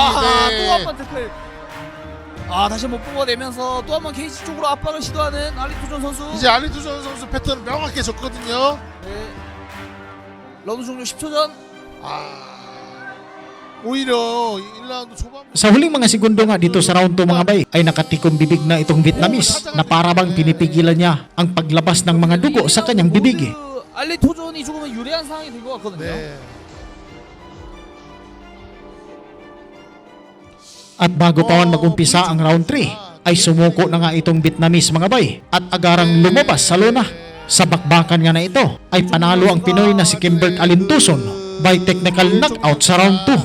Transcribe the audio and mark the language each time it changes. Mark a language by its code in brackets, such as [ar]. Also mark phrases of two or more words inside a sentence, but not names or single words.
[ko] 네. 한 번 태클. 다시 한번 뽑아내면서 또 한 번 케이지 쪽으로 압박을 시도하는 알리토존 선수. 이제 알리토존 선수 패턴은 명확해졌거든요. 네. 라운드 종료 10초 전. 오히려 1라운드 초반 [tl] Sa huling mga segundo nga dito sa round 2 mga bay ay nakatikom bibig na itong Vietnamese na parabang pinipigilan niya ang paglabas ng mga dugo sa kanyang bibig. [ko] 알리토존이 조금은 유리한 상황이 된 것 같거든요. 네. [tl] At bago pa man mag-umpisa ang round 3 ay sumuko na nga itong Vietnamese mga bay at agarang lumabas sa lona. Sa bakbakan nga na ito ay panalo ang Pinoy na si Kimbert Alintuson [en] by technical knockout [tl] sa round 2.